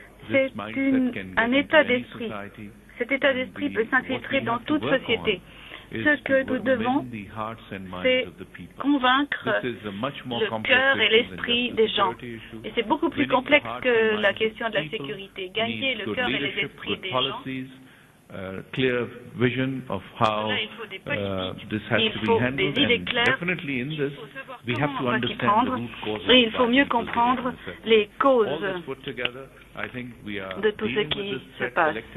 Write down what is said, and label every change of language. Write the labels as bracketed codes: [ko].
[fr] C'est un état d'esprit. Cet état d'esprit peut s'infiltrer dans toute société. Ce que nous devons, c'est convaincre le cœur et l'esprit des gens. Et c'est beaucoup plus complexe que la question de la sécurité. Gagner le cœur et les esprits des gens. [en] Clear vision of how this has to be handled, and definitely in this we have to understand the root causes. [fr] Il faut mieux comprendre les causes de tout ce qui se passe.